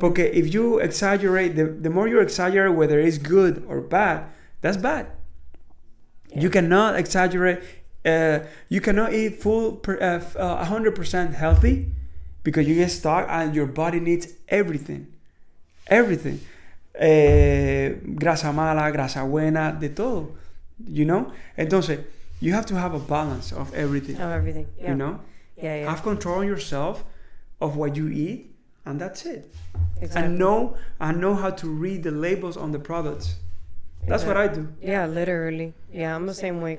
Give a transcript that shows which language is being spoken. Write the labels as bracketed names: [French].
[English] Porque if you exaggerate, the more you exaggerate whether it's good or bad, that's bad. Yeah. You cannot exaggerate You cannot eat 100% healthy because you get stuck and your body needs everything. Everything. [Spanish] Grasa mala, grasa buena, de todo. [English] You know? Entonces, you have to have a balance of everything. Of everything, yeah. You know? Yeah. Have control on yourself of what you eat, and that's it. Exactly. And know how to read the labels on the products. That's what I do. Yeah, literally. Yeah, I'm the same way.